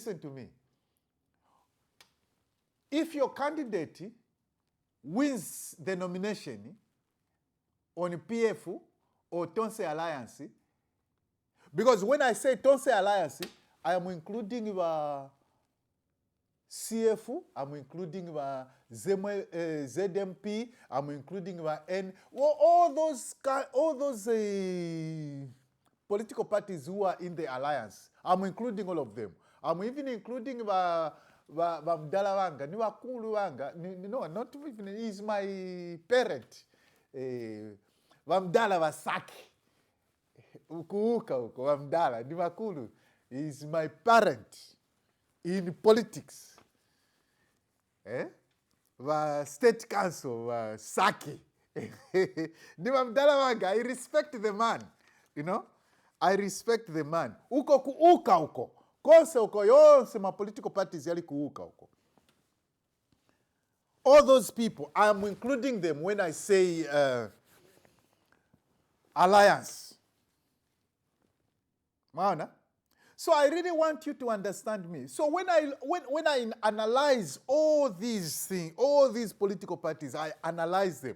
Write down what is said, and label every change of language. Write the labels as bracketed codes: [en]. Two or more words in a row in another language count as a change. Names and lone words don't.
[en] If your candidate wins the nomination on PF or Tonse Alliance, because when I say Tonse Alliance, I am including the CF, I'm including the ZMP, I'm including the N, all those political parties who are in the alliance. I'm including all of them. I'm even including the [ny] Mdala wanga, ni wakulu wanga, [en] no, not even, he's my parent. [ny] Mdala wasaki. Ukuuka uko, Mdala, ni wakulu. [en] He's my parent in politics. The state council, Saki. [ny] Niwa Mdala wanga, [en] I respect the man, you know. I respect the man. [ny] Uko kuuka uko. Konse uko yonse ma [en] political parties [ny] yali kuuka uko. [en] All those people, I am including them when I say alliance. Maona? So I really want you to understand me. So when I analyze all these things, all these political parties, I analyze them.